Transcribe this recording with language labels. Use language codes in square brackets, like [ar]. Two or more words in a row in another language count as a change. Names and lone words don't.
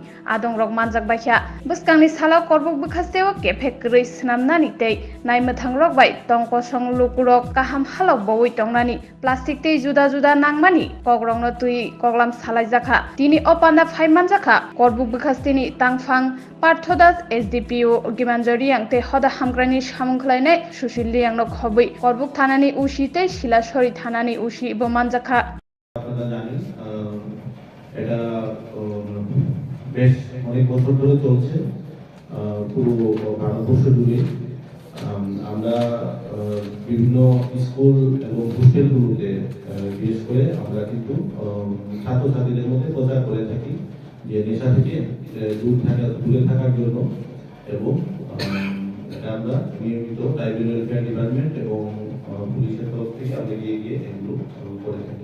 [trp] adong rok manjak baikha buskangni salo korbuk bekaste o kephek rei snamnani tei naimathang rok bai tongko song lukurok kaham halok bowui tongnani plastic tei juda juda nangmani kogrongno tui koglam salai jaka tini opanda phaiman jaka korbuk bekastini tangphang Parthodas SDPO Gimanjari yang te hoda hamgrani samungkhlainai Sushil yang nok hobui korbuk thanani ushi te Silashori thanani ushi bomanjaka [bn] আপনারা জানেন এটা বেশ অনেক বছর ধরে চলছে পুরো ভারতবর্ষ জুড়ে আমরা বিভিন্ন স্কুল এবং হোস্টেলগুলোতে বিশেষ করে আমরা কিন্তু ছাত্রছাত্রীদের মধ্যে প্রচার করে থাকি যে নেশা থেকে দূরে থাকার জন্য এবং এটা আমরা নিয়মিত ট্রাইবাল ওয়েলফেয়ার ডিপার্টমেন্ট এবং পুলিশের তরফ থেকে আমরা গিয়ে এগুলো করে থাকি।